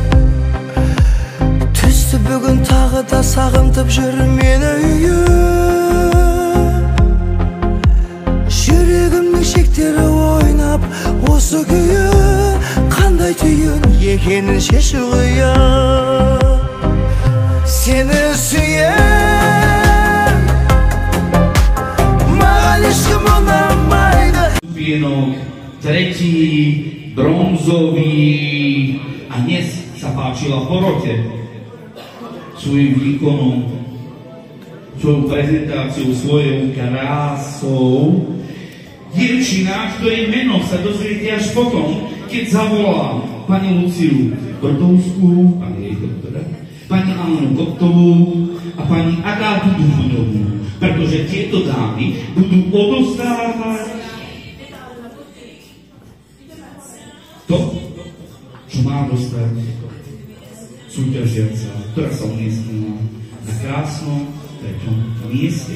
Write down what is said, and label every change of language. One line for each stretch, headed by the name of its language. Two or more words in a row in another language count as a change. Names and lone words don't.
Kazakh: Түсті бүгін тағы да сағынтып жүр мені үйім Жүрегімнің шектері ойнап осы күйі Қандай түйін екенін шешу қиын Seni süyen Mağan ешкім ұнамайды
Slovak: Pienok, tretí, bronzový a dnes sa páčila porote svojím výkonom, svojou prezentáciou, svojou krásou. Dievčina, ktorej meno sa dozviete až potom, keď zavolá pani Luciu Brdovskú, pani Annu Koptovú a pani Agátu Duchonovú, pretože tieto dámy budú odostávať to, čo má dostať súťažiaca, ktorá sa umiestnila na krásnom treťom mieste.